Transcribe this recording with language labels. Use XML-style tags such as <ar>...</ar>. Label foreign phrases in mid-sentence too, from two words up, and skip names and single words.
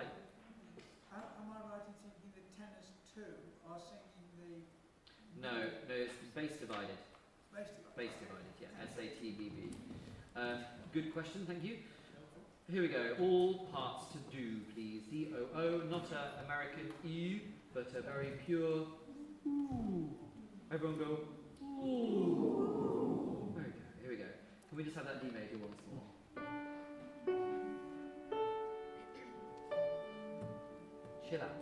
<en>Am I right in thinking the tenors too are singing the No, it's bass divided. bass divided? Bass divided, yeah. S-A-T-B-B. Good question, thank you. Here we go. All parts to do, please. D-O-O, not an American E, but a very pure ooh. Everyone go ooh. There we go. Here we go. Can we just have that D major once more? Chill out.</en>